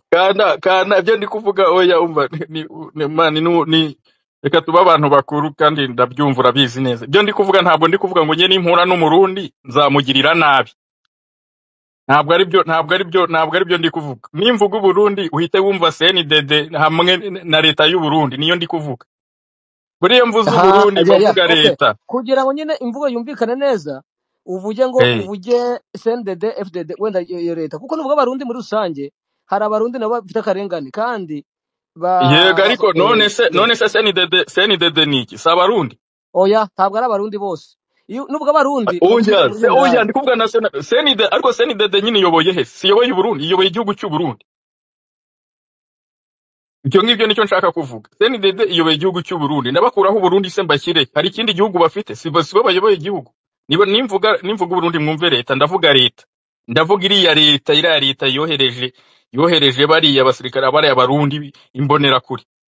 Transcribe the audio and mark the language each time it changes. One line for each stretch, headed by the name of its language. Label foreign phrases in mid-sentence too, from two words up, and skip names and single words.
Kinyarwanda: kana ibyo ndi kuvuga oya umva ni reka tuba abantu bakuru kandi ndabyumva urabizi neza ibyo ndi kuvuga ntabwo ndi kuvuga ngo njye nimpura n'umurundi nzamugirira nabi ntabwo ari byo ndi kuvuga nimvuga Burundi uhite wumva CNDD hamwe na leta y'u Burundi niyo ndi kuvuga buriya mvuze Burundi bavuga leta kugira ngo nyine imvugo yumvikane neza uvuge CNDD FDD wenda iyo leta kuko nuvuga abarundi muri rusange hari abarundi nabo bafite akarengane kandi yego ariko none se CNDD niki si abarundi oya ntabwo ari abarundi bose nuvuga abarundi oya ndi kuvuga na CNDD ariko CNDD nyine iyoboye he si iyoboye Burundi iyoboye igihugu cy'u Burundi icyo ngibyo nicyo nshaka kuvuga CNDD iyoboye igihugu cy'u Burundi nabakuraho Burundi se mbashyire hari ikindi gihugu bafite si bo bayoboye igihugu niba nimvuga Burundi mwumve leta ndavuga iriya leta yohereje bariya basirikare bariya Barundi imbonera kuri